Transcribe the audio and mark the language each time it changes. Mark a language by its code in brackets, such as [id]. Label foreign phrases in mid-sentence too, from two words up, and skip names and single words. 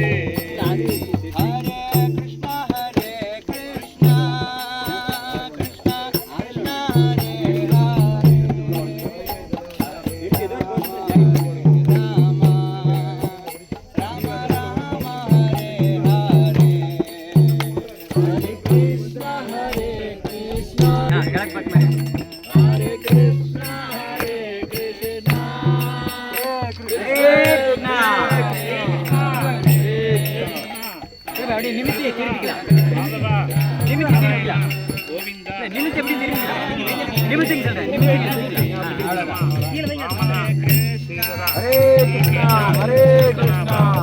[ta] Hare Krishna, Krishna Krishna Krishna Hare Hare, Rama Rama Rama Hare Hare. Hare Krishna, Krishna Hare Krishna, Krishna அப்படியே நிமித்தியை திருப்பிக்கலாம். நிமித்தி திருப்பிக்கலாம். நிமித்தி எப்படி திருப்பிக்கலாம்? நிமித்திங்க சொல்றேன். நிமித்தி திருப்பிக்கலாம். அவ்வளவுதான். ஹரே கிருஷ்ணா, ஹரே கிருஷ்ணா.